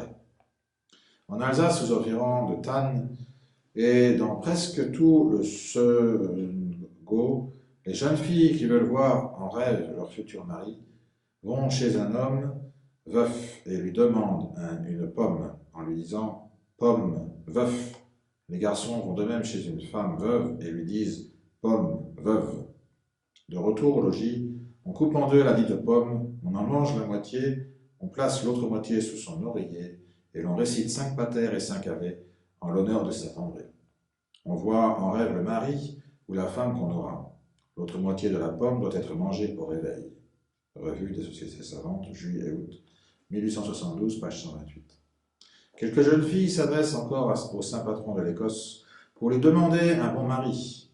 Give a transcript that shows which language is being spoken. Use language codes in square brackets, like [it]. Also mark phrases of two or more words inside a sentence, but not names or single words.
[fr] En Alsace, aux environs de Thann, et dans presque tout le Segau, les jeunes filles qui veulent voir en rêve leur futur mari vont chez un homme veuf et lui demandent une pomme en lui disant « pomme, veuf ». Les garçons vont de même chez une femme veuve et lui disent « pomme, veuve ». De retour au logis, on coupe en deux la dite pomme, on en mange la moitié, on place l'autre moitié sous son oreiller et l'on récite 5 patères et 5 ave en l'honneur de Saint-André. On voit en rêve le mari ou la femme qu'on aura. L'autre moitié de la pomme doit être mangée au réveil. Revue des Sociétés savantes, juillet et août, 1872, page 128. Quelques jeunes filles s'adressent encore au saint patron de l'Écosse pour lui demander un bon mari.